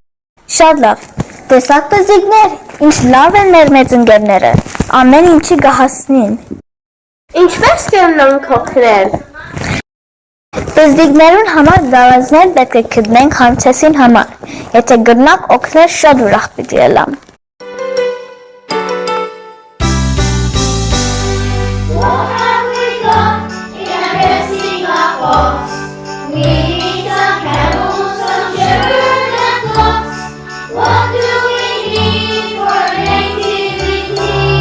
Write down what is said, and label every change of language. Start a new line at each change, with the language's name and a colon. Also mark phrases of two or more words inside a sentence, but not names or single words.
Armenian: Շատ լավ։ Տեսակ տզիկներ, ինչ լավ են մեր մեծ ընկերները, ամեն ինչի կհասնին։ Ինչպես կերնանք օգնել։ Տզիկներուն համար դարազներ պետք է գտնենք հանդեսին համար, եթե գտնակ օգնել շատ ուրախ պիտի ելամ։
English: What have we got in our dressing up box? We need some camels, some shepherds and flocks. What do we need for nativity?